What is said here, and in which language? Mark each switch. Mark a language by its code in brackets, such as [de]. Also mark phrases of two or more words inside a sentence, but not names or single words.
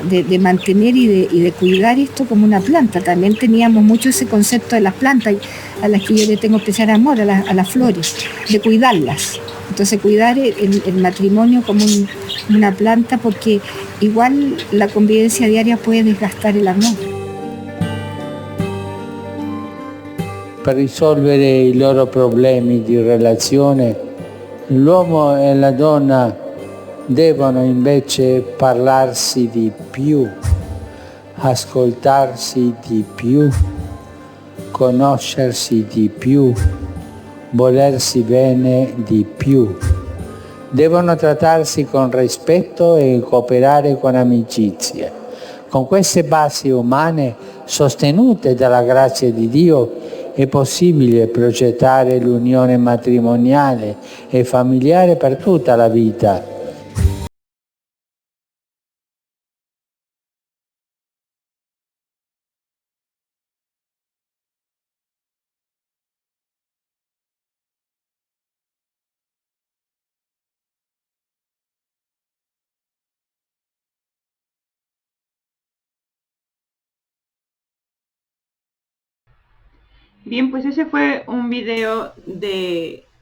[es] De mantener y de cuidar esto como una planta. También teníamos mucho ese concepto de las plantas, a las que yo le tengo especial amor, a las flores, de cuidarlas. Entonces cuidar el matrimonio como una planta, porque igual la convivencia diaria puede desgastar el amor. [it] Per risolvere i loro problemi di relazione, l'uomo e la donna devono invece parlarsi di più, ascoltarsi di più, conoscersi di più, volersi bene di più. Devono trattarsi con rispetto e cooperare con amicizia. Con queste basi umane sostenute dalla grazia di Dio è possibile progettare l'unione matrimoniale e familiare per tutta la vita. [es] Bien, pues ese fue un video de